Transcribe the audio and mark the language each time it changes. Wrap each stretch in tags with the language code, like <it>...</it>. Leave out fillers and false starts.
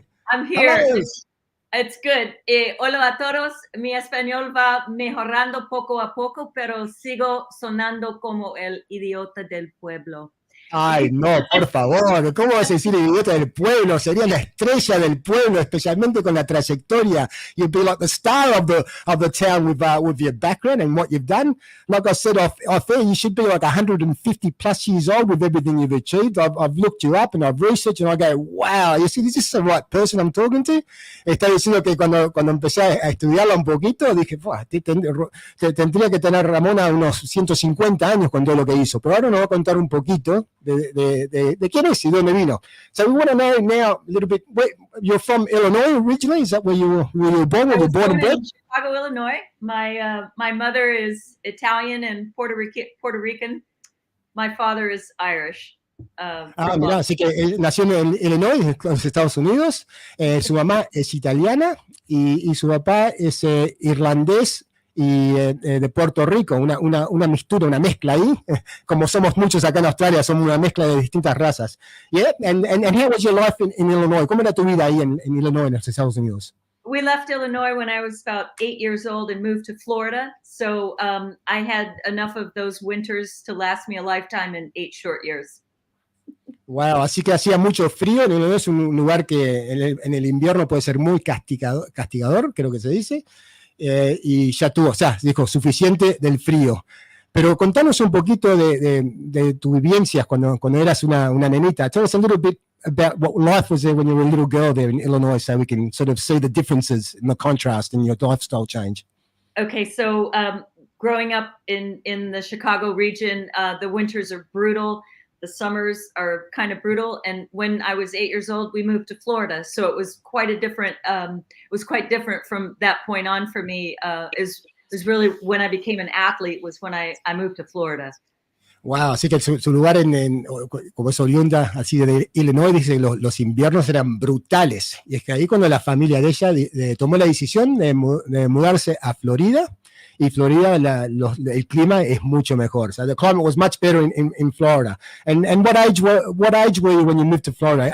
<en>I'm here. It's good.</en> <es>Hola a todos. Mi español va mejorando poco a poco, pero sigo sonando como el idiota del pueblo. Ay, no, por favor, ¿cómo vas a decir el idiota del pueblo? Sería la estrella del pueblo, especialmente con la trayectoria.</es> <en>You'd be like the star of the town with your background and what you've done. Like I said off air, you should be like 150 plus years old with everything you've achieved. I've looked you up and I've researched and I go, wow, you see, this is the right person I'm talking to.</en> <es>Está diciendo que cuando empecé a estudiarla un poquito, dije, tendría que tener Ramona unos 150 años con todo lo que hizo. Pero ahora nos va a contar un poquito de quién es y dónde vino.</es> <en>So we want to know now a little bit. You're from Illinois originally? Is that where you were born? Were you born and bred? Chicago, Illinois. My mother is Italian and Puerto Rican. My father is Irish.</en> <es>Mira, así que él nació en Illinois, en los Estados Unidos. Su mamá es italiana y su papá es irlandés y de Puerto Rico, una mixtura, una mezcla ahí, como somos muchos acá en Australia, somos una mezcla de distintas razas.</es> <en>Yeah? And how was your life in Illinois?</en> <es>¿Cómo era tu vida ahí en Illinois, en los Estados Unidos?</es> <en>We left Illinois when I was about 8 years old and moved to Florida. So I had enough of those winters to last me a lifetime in 8 short years.</en> <es>Wow, así que hacía mucho frío. Illinois es un lugar que en el invierno puede ser muy castigador, creo que se dice. Y ya tuvo, o sea, dijo, suficiente del frío. Pero contanos un poquito de tus vivencias cuando eras una nenita.</es> <en>Tell us a little bit about what life was there when you were a little girl there in Illinois, so we can sort of see the differences and the contrast in your lifestyle change. Okay, so growing up in the Chicago region, the winters are brutal. The summers are kind of brutal. And when I was 8 years old, we moved to Florida. So it was quite a different, it was quite different from that point on for me. It was was really when I became an athlete was when I moved to Florida.</en> <es>Wow, así que su lugar como es oriunda así de Illinois, dice que los inviernos eran brutales. Y es que ahí cuando la familia de ella tomó la decisión de mudarse a Florida, y Florida el clima es mucho mejor.</es> <en>So the climate was much better in Florida. And what age were you when you moved to Florida?</en>